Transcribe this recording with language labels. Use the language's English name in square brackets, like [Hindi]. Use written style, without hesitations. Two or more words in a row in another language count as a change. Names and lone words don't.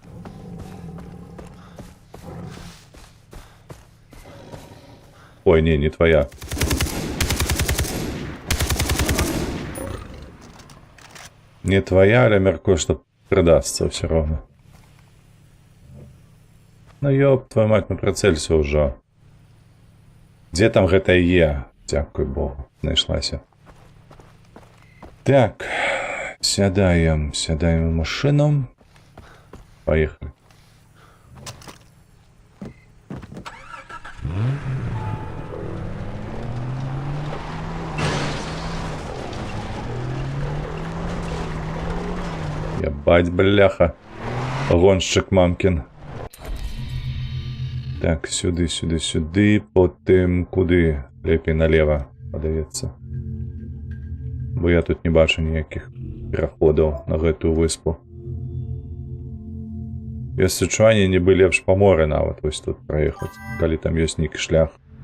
[Russian] Ой, не твоя. [Belarusian] Не твоя, але мяркую, што прыдасца ўсё роўна. [Russian] Ну ёб, твою мать, [Belarusian] ну прыцэлься ўжо. Дзе там гэта е? Дзякуй Богу, знайшлася. [Russian] Так, сядаем в машину. Поехали. Ебать, бляха. Гонщик мамкин. [Belarusian] Так, сюды, потым куды? Лепей налево, падаецца. Бо я тут не бачу ніякіх пераходаў на гэтую выспу. Ёсць адчуванне, нібы лепш па моры нават вось тут праехаць, калі там ёсць нейкі шлях.